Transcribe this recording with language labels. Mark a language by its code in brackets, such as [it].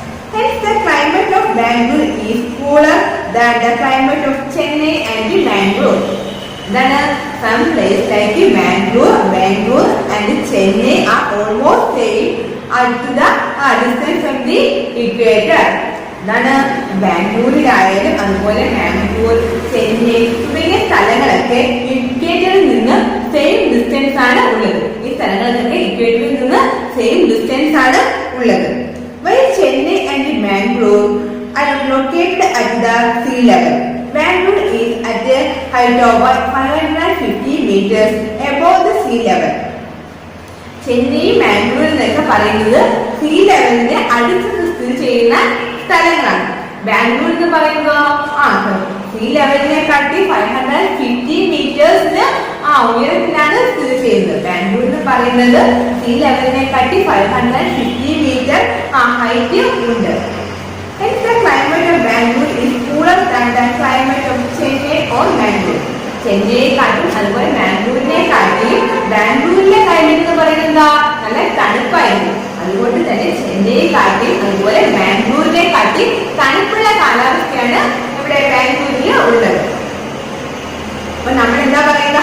[en] Hence, the climate of Bangalore is cooler than the climate of Chennai and Bangalore. Then, some places like Bangalore and Chennai are almost same at the distance from the equator. [ml] Then, ബാംഗ്ലൂരിലായാലും അതുപോലെ ബാംഗ്ലൂർ, ചെന്നൈ തുടങ്ങിയ സ്ഥലങ്ങളൊക്കെ ഇക്വേറ്ററിൽ നിന്ന് same distance ആണ് ഉള്ളത്. ഈ സ്ഥലങ്ങളിലൊക്കെ ഇക്വേറ്ററിൽ നിന്ന് same distance ആണ് ഉള്ളത്. [en] While Chennai and Bangalore are located at the sea level, Bangalore is at a height of 550 meters above the sea level. [ml] Chennai Bangalore എന്നൊക്കെ പറയുന്നത് സീ ലെവലിന്റെ അടുത്ത് സ്ഥിതി ചെയ്യുന്ന സ്ഥലങ്ങളാണ്. ബാംഗ്ലൂർ എന്ന് പറയുമ്പോൾ സീ ലെവലിനെ കാട്ടി 550 മീറ്റേഴ്സിന് ഉയരത്തിലാണ് സ്ഥിതി ചെയ്യുന്നത്. ബാംഗ്ലൂർ എന്ന് പറയുന്നത് സീ ലെവലിനെ കാട്ടി 550 മീറ്റർ ഹൈറ്റ് ഉണ്ട്. [en] Hence the climate of Bangalore is cooler than the climate of Chennai or Bangalore. [ml] ചെന്നൈയെ കാട്ടും അതുപോലെ ബാംഗ്ലൂരിനെ കാട്ടിയും ബാംഗ്ലൂരിലെ ക്ലൈമറ്റ് എന്ന് പറയുന്നത് നല്ല തണുപ്പായിരുന്നു. അതുകൊണ്ട് തന്നെ ചെന്നൈയെ കാട്ടി അതുപോലെ ബാംഗ്ലൂരിനെ കാട്ടി തണുപ്പുള്ള കാലാവസ്ഥയാണ് ഇവിടെ ബാംഗ്ലൂരിൽ ഉള്ളത്. അപ്പൊ നമ്മൾ എന്താ പറയുക?